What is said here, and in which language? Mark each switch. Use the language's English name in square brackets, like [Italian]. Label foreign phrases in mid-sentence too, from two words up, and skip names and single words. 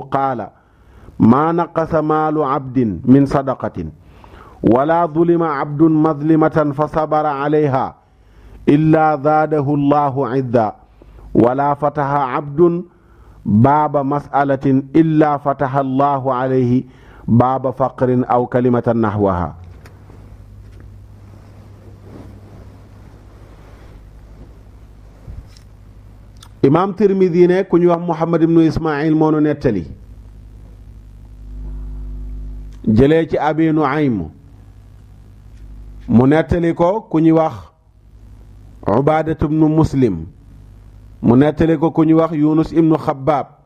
[Arabic] قال ما نقص مال عبد من صدقة ولا ظلم عبد مظلمة فصبر عليها إلا زاده الله عزا ولا فتح عبد باب مسألة إلا فتح الله عليه باب فقر أو كلمة نحوها. [Wolof] imam Tirmidi ne ku ñu wax Muhammad ibnu Ismail moo nu nettali jëlee ci Abi Nuaym mu nettali ko ku ñuy wax Ubaadatu ibnu Muslim mu nettali ko ku ñuy wax Yunus ibnu Xabbaab.